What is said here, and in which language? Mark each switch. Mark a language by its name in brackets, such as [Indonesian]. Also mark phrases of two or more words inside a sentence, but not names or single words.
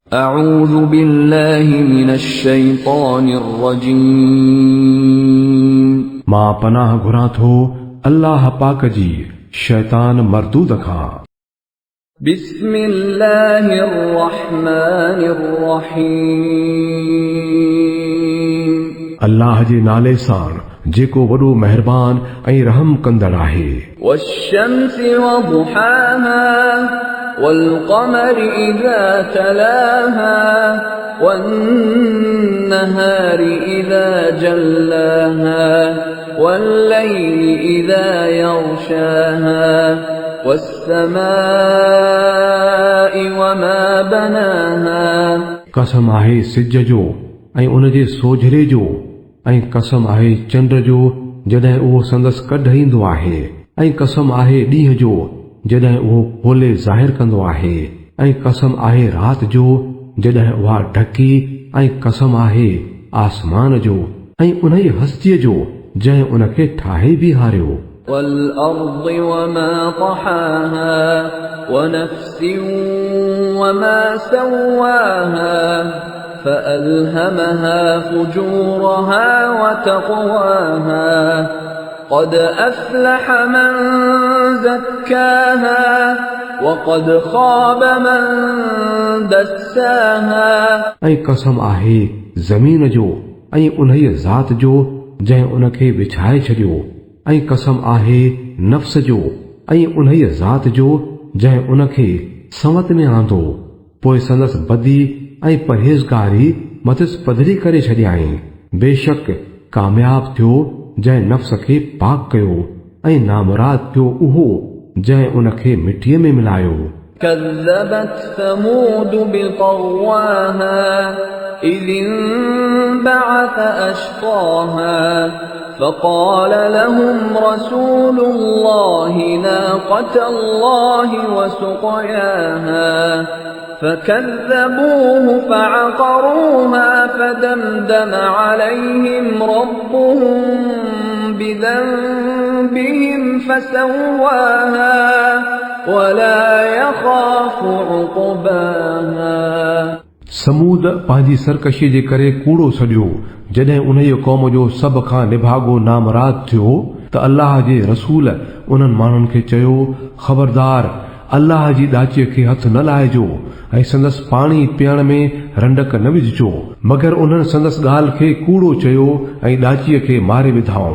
[Arabic] أعوذ بالله من الشيطان الرجيم [Sindhi] मां पनाह घुरां थो अल्लाह पाक जी शैतान मरदूद खां। [Arabic] بسم الله الرحمن الرحيم [Sindhi] अल्लाह जे नाले सां जेको वॾो मेहरबान ऐं रहम कंदड़ आहे। [Arabic] والشمس وضحاها والقمر إذا تلاها والنهار إذا جلاها والليل إذا يغشاها والسماء وما بناها [Sindhi] कसम आहे सिज जो ऐं उन जे सोझरे जो ऐं कसम आहे चंड जो जॾहिं उहो संदसि कढ ईंदो आहे ऐं कसम आहे ॾींहं जो जॾहिं उहो खोले ज़ाहिर कंदो आहे ऐं कसम आहे राति जो जॾहिं उहा ढकी ऐं कसम आहे आसमान जो ऐं उन ई हस्तीअ जो जंहिं उन खे ठाहे बीहारियो। [Arabic] والأرض وما طحاها ونفس وما سواها فألهمها فجورها وتقواها قد أفلح من زكاها وقد خاب من دساها [Sindhi] ऐं कसम आहे ज़मीन जो ऐं उन्हीअ ज़ात जो जंहिं उन खे विछाए छॾियो ऐं कसम आहे नफ़्स जो ऐं उन्हीअ ज़ात जो जंहिं उन खे संवत में आंदो पोइ संदसि बदी ऐं परहेज़गारी मथिस पधरी करे छॾियाईं। बेशक कामयाब थियो जंहिं नफ़्स खे पाक कयो ऐं नामुराद थियो उहो जंहिं उन खे मिटीअ में मिलायो। [Arabic] كذبت ثمود بطغواها إذ انبعث أشقاها فقال لهم رسول الله ناقة الله وسقياها فكذبوه فعقروها فدمدم عليهم ربهم بذنبهم فسواها ولا يخاف عقباها। [Sindhi] समूद पंहिंजी सरकशी जे करे कूड़ो सॼियो जॾहिं उन जी क़ौम जो सभ खां निभागो नामराद थियो त अल्लाह जे रसूल उन्हनि माण्हुनि खे चयो, ख़बरदार अल्लाह जी ॾाचीअ खे हथ न लाहिजो ऐं संदसि पाणी पीअण में रंडक न विझजो, मगर उन्हनि संदसि ॻाल्हि खे कूड़ो चयो ऐं ॾाचीअ खे मारे विधाऊं।